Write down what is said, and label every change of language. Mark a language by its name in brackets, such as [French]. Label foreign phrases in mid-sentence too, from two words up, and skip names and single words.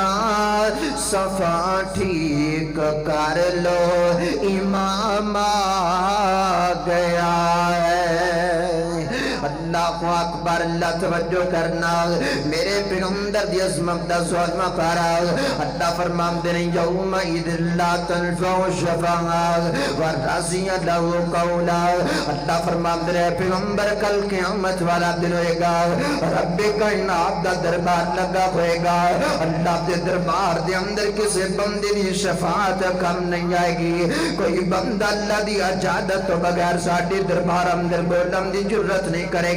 [Urdu] صف ٹھیک کر لو امام آ گیا ہے. [Arabic] الله أكبر. [Punjabi] اللہ توجہ کرنا میرے پیغمبر دی عظمت دا 16واں پارہ. [Urdu] اللہ فرماتے ہیں [Arabic] يومئذ لا تنفع الشفاعة ورضي له قولا. [Punjabi] اللہ فرماتے ہیں پیغمبر کل قیامت والا دن ہوئے گا، ربِ کائنات دا دربار لگا ہوئے گا. اللہ دے دربار دے اندر کسے بندے دی شفاعت کم نہیں آئے گی. کوئی بندہ اللہ دی اجازت توں بغیر ساڈے دربار اندر بولن دی جرأت نہیں کرے گا.